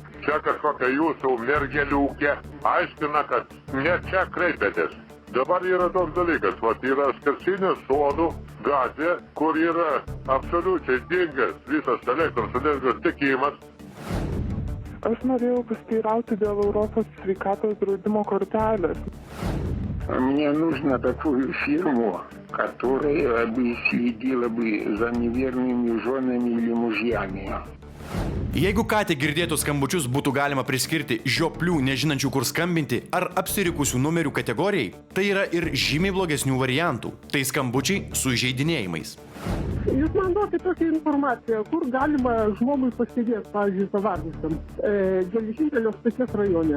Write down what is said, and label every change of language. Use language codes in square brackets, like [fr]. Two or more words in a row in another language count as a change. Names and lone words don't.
[lt] Čia kažkokia jūsų mergeliukė aiškina, kad ne čia kreipėtės. Dabar yra toks dalykas, yra Skersinių sodų gatvė, kur yra absoliučiai dingęs visas elektros energijos tiekimas. Aš norėjau pasiteirauti dėl Europos sveikatos draudimo kortelės. [ru] Мне нужно такую фирму, которая бы следила бы за неверными женами или мужьями. [lt] Jeigu ką tik girdėtus skambučius būtų galima priskirti žioplių nežinančių kur skambinti ar apsirikusių numerių kategorijai, tai yra ir žymiai blogesnių variantų. Tai skambučiai su įžeidinėjimais. Jūs man duokite tokią informaciją, kur galima žmogui pasidėti, pavyzdžiui, pavargusiam geležinkelio stoties rajone.